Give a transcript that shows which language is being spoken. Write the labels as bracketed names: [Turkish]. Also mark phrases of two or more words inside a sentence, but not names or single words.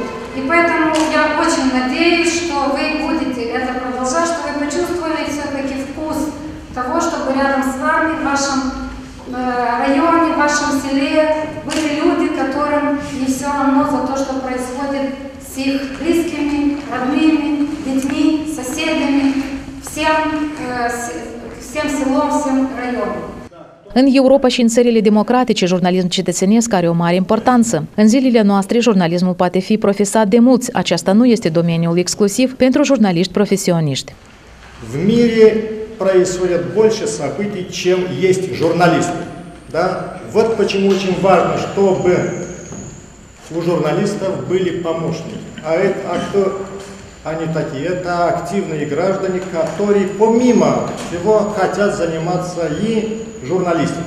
[Russian] И поэтому я очень надеюсь, что вы будете это продолжать, что вы почувствовали все-таки вкус того, чтобы рядом с вами, в вашем районе, в вашем селе были люди, которым не все равно за то, что происходит с их близкими, родными, детьми, соседями, всем селом, всем районом. [Romanian] În Europa și în țările democratice, jurnalismul cetățenesc are o mare importanță. În zilele noastre, jurnalismul poate fi profesat de mulți. Aceasta nu este domeniul exclusiv pentru jurnaliști profesioniști. [Russian] В мире происходит больше событий, чем есть журналисты. Да? Вот почему очень важно, чтобы у журналистов были помощники. А кто они такие? Это активные граждане, которые помимо всего хотят заниматься и журналистикой.